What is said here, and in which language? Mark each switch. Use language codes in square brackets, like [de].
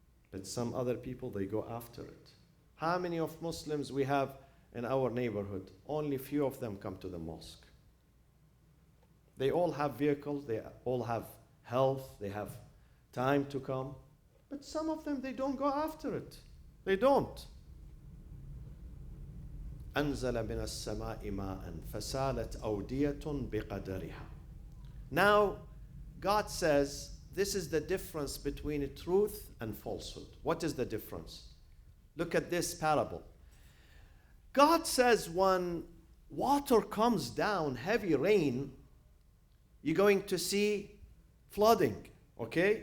[en] But some other people, they go after it. How many of Muslims we have in our neighborhood? Only few of them come to the mosque. They all have vehicles, they all have health, they have time to come. But some of them, they don't go after it. They don't. [ar] أنزل من السماء ماء فسالت أودية بقدرها. [en] Now, God says, this is the difference between truth and falsehood. What is the difference? Look at this parable. God says when water comes down, heavy rain, you're going to see flooding, okay?